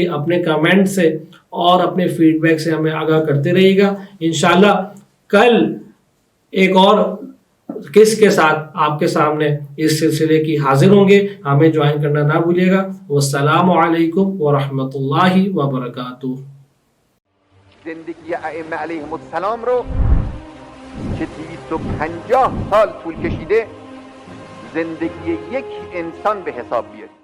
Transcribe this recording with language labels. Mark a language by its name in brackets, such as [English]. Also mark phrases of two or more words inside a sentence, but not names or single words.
[Urdu] اپنے کمنٹ سے اور اپنے فیڈ بیک سے ہمیں آگاہ کرتے رہیے گا. انشاءاللہ کل ایک اور قسط کے ساتھ آپ کے سامنے اس سلسلے کی حاضر ہوں گے. ہمیں جوائن کرنا نہ بھولیے گا. [Arabic] والسلام علیکم ورحمۃ اللہ وبرکاتہ. [Persian] زندگی ائمه [Arabic] علیهم السلام [Persian] رو که 250 سال طول کشیده زندگی یک انسان به حساب بیارید.